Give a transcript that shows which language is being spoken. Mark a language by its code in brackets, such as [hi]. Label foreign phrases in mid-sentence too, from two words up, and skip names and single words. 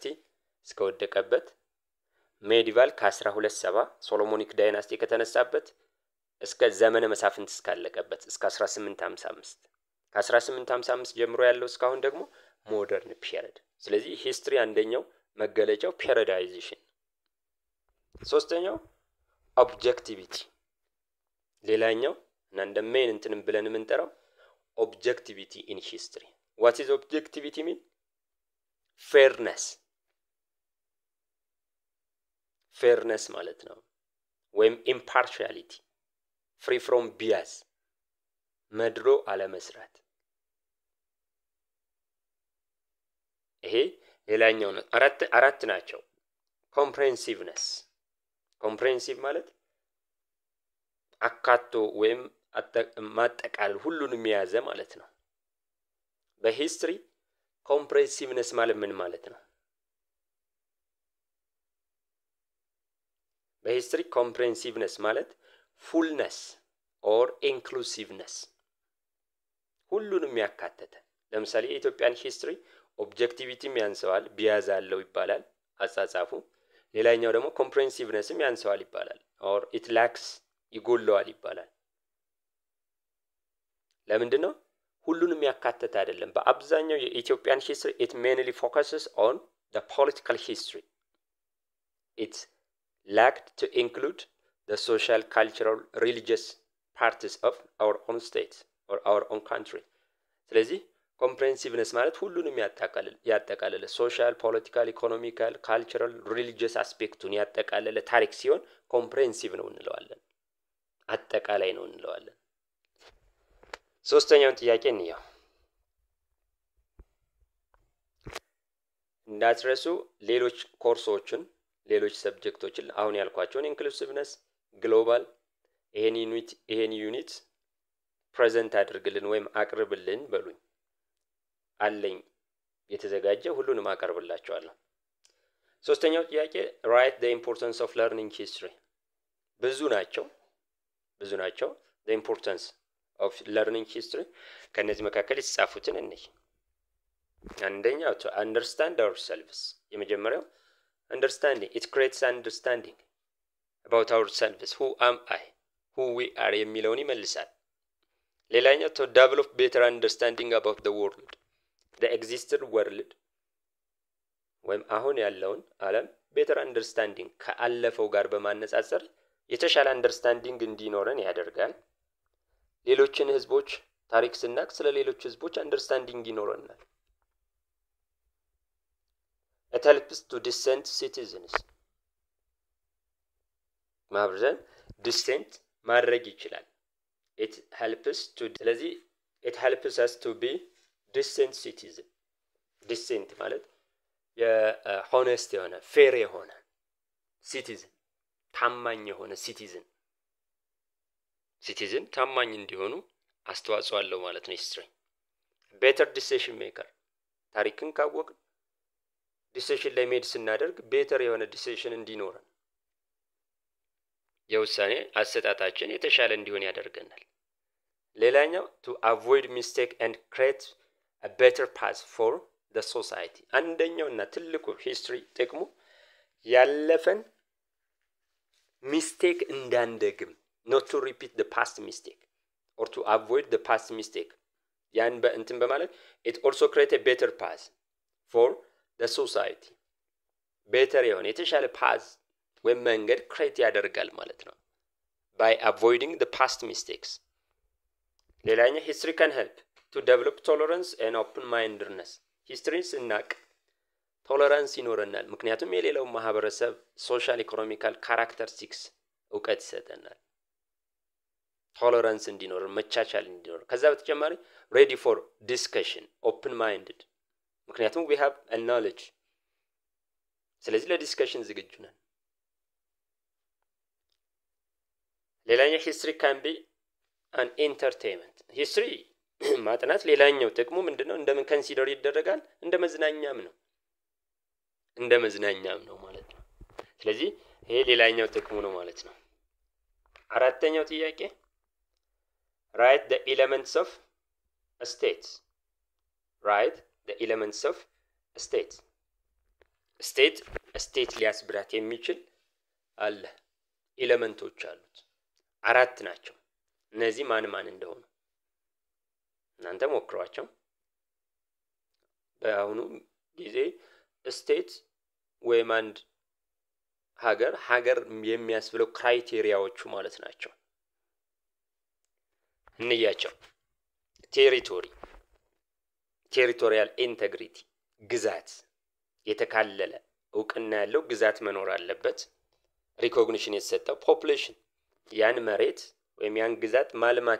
[am] እስከወደቀበት፣ ሜዲቫል ከ1270 [en] Solomonic dynasty [am] ከተነሳበት እስከ ዘመነ መሳፍንት እስካለቀበት እስከ 1855 ከ1855 ጀምሮ ያለው እስካሁን ደግሞ [en] modern period። [am] ስለዚህ ሂስትሪ አንደኛው መገለጫው ፔሪዳይዜሽን። ሶስተኛው ኦብጀክቲቪቲ ሌላኛው እና እንደ ሜን እንትንም ብለን የምንጠራው [en] objectivity in history። what is objectivity mean? fairness [am] ማለት ነው ወይም [en] impartiality, free from bias, [am] መድሎ አለመስራት። ይሄ ሌላኛው ነው። አራት ናቸው። [en] comprehensiveness comprehensive [am] ማለት አካቶ ወይም ማጠቃለል ሁሉንም የያዘ ማለት ነው። በሂስትሪ comprehensiveness ማለት ምን ማለት ነው? በሂስትሪ comprehensiveness ማለት [en] fullness or inclusiveness [am] ሁሉንም ያካተተ። ለምሳሌ የኢትዮጵያን ሂስትሪ ኦብጀክቲቪቲም ያንሰዋል ቢያዝ አለው ይባላል አጻጻፉ። ሌላኛው ደግሞ comprehensivenessም ያንሰዋል ይባላል [en] or it lacks [am] ይጎለዋል ይባላል። ለምንድን ነው? ሁሉንም ያካተተ አይደለም። በአብዛኛው የኢትዮጵያን ሂስትሪ [en] it mainly focuses on the political history. It lacked to include the social, cultural, religious parts of our own state or our own country. [am] ስለዚህ comprehensiveness ማለት ሁሉንም ያጠቃለለ [en] social, political, economical, cultural, religious [am] አስፔክቱን ያጠቃለለ ታሪክ ሲሆን comprehensive ነው እንለዋለን። አጠቃላይ ነው እንለዋለን። ሶስተኛውን ጥያቄ እንየው። እንዳትረሱ ሌሎች ኮርሶችን ሌሎች ሰብጀክቶችን አሁን ያልኳቸውን ኢንክሉሲቭነስ፣ ግሎባል ይሄን [en] unit present [am] አድርግልን ወይም አቅርብልን በሉኝ። አለኝ የተዘጋጀ ሁሉንም አቀርብላችኋለሁ። ሶስተኛው ጥያቄ [en] write the importance of learning history. [am] ብዙ ናቸው [en] the importance of learning history [am] ከነዚህ መካከል የተጻፉትን እንይ። አንደኛው [en] to understand ourselves የመጀመሪያው understanding, it creates understanding about ourselves, who am I, who we are የሚለውን [am] ይመልሳል። ሌላኛው [en] to develop better understanding about the world, the existing world [am] ወይም አሁን ያለውን ዓለም [en] better understanding [am] ከአለፈው ጋር በማነጻጸር የተሻለ understanding እንዲኖረን ያደርጋል። ሌሎችን ህዝቦች ታሪክ ስናቅ ስለ ሌሎች ህዝቦች understanding ይኖረናል። [en] It helps to dissent citizens. ማብረን dissent [am] ማድረግ ይችላል። [en] It helps us to be decent citizen. [am] Decent ማለት የሆነስት የሆነ ፌር የሆነ citizen ታማኝ የሆነ citizen ታማኝ እንዲሆኑ አስተዋጽኦ አለው ማለት ነው ሂስትሪ። [en] better decision maker [am] ታሪክን ካወቅ ዲሲሽን ላይ ሜድ ስናደርግ ቤተር የሆነ ዲሲሽን እንዲኖረን የውሳኔ አሰጣጣችን የተሻለ እንዲሆን ያደርገናል። ሌላኛው [en] to avoid mistake and create a better path for the society. [am] አንደኛውና ትልቁ ሂስትሪ ጥቅሙ ያለፈን ሚስቴክ እንዳንደግም [en] not to repeat the past mistake or to avoid the past mistake [am] ያን በእንትን በማለት [en] it also create a better path for the society better [am] የሆነ የተሻለ [en] path [am] ወይም መንገድ [en] create [am] ያደርጋል ማለት ነው [en] by avoiding the past mistakes [am] ሌላኛው [en] history can help to develop tolerance and open mindedness history [am] ስናቅ ቶለራንስ ይኖረናል ምክንያቱም የሌላው ማህበረሰብ [en] social economical characteristics [am] እውቀት ይሰጠናል ቶለራንስ እንዲኖር መቻቻል እንዲኖር ከዛ በተጨማሪ [en] ready for discussion open minded [am] ምክንያቱም [en] we have a knowledge [am] ስለዚህ ለዲስከሽን ዝግጁ ነን ሌላኛው [en] history can be an entertainment history [am] ማጥናት ሌላኛው ጥቅሙ ምንድነው እንደምን ኮንሲደር ይደረጋል እንደ መዝናኛም ነው ማለት ነው ስለዚህ ይሄ ሌላኛው ጥቅሙ ነው ማለት ነው አራተኛው ጥያቄ [en] write the elements of a state write the elements of a state state [am] ሊያስብራት የሚችል አለ ኤሌመንቶች አሉት አራት ናቸው እነዚህ ማን እንደሆኑ እናንተ ሞክሯቸው በአሁኑ ጊዜ ስቴት ወይም አንድ ሀገር የሚያስብለው ክራይቴሪያዎቹ ማለት ናቸው እንያቸው [en] territorial integrity [am] ግዛት የተካለለ እውቅና ያለው ግዛት መኖር አለበት ሪኮግኒሽን የተሰጠው ፖፑሌሽን ያን መሬት ወይም ያን ግዛት ማልማት